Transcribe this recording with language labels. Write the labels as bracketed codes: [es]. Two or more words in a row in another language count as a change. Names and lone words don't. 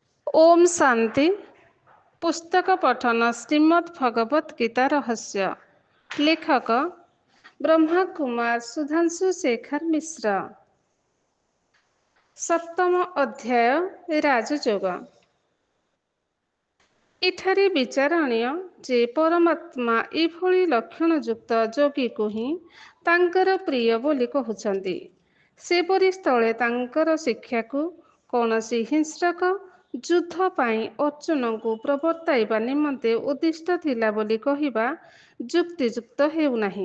[or] ଓମ ଶାନ୍ତି। ପୁସ୍ତକ ପଠନ ଶ୍ରୀମଦ୍ ଭଗବତ ଗୀତା ରହସ୍ୟ। ଲେଖକ ବ୍ରହ୍ମା କୁମାର ସୁଧାଂଶୁ ଶେଖର ମିଶ୍ର। ସପ୍ତମ ଅଧ୍ୟାୟ ରାଜଯୋଗ। ଏଠାରେ ବିଚାରଣୀୟ ଯେ ପରମାତ୍ମା ଏଭଳି ଲକ୍ଷଣଯୁକ୍ତ ଯୋଗୀକୁ ହିଁ ତାଙ୍କର ପ୍ରିୟ ବୋଲି କହୁଛନ୍ତି। ସେପରି ସ୍ଥଳେ ତାଙ୍କର ଶିକ୍ଷାକୁ କୌଣସି ହିଂସ୍ରକ ଯୁଦ୍ଧ ପାଇଁ ଅର୍ଜୁନଙ୍କୁ ପ୍ରବର୍ତ୍ତାଇବା ନିମନ୍ତେ ଉଦ୍ଦିଷ୍ଟ ଥିଲା ବୋଲି କହିବା ଯୁକ୍ତିଯୁକ୍ତ ହେଉନାହିଁ।